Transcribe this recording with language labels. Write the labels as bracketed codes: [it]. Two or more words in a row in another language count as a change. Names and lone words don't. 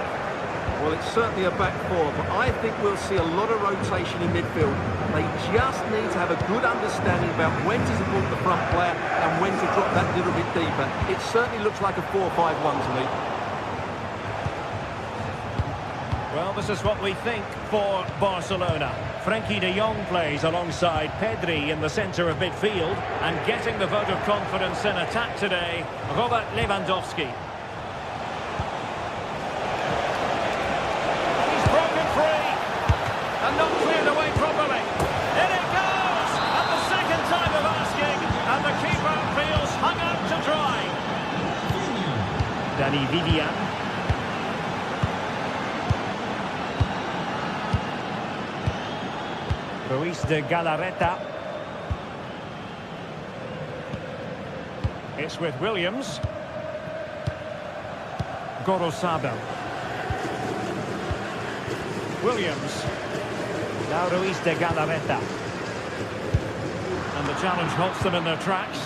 [en] Well, it's certainly a back four, but I think we'll see a lot of rotation in midfield. They just need to have a good understanding about when to support the front player and when to drop that little bit deeper. It certainly looks like a 4-5-1 to me. Well, this is what we think for Barcelona. Frenkie de Jong plays alongside Pedri in the centre of midfield, and getting the vote of confidence in attack today, Robert Lewandowski. He's broken free and not cleared away properly. In it goes! At the second time of asking, and the keeper feels hung out to dry. Dani Vivian. Ruiz de Galarreta. It's with Williams. Gorosabel. Williams. Now Ruiz de Galarreta. And the challenge halts them in their tracks.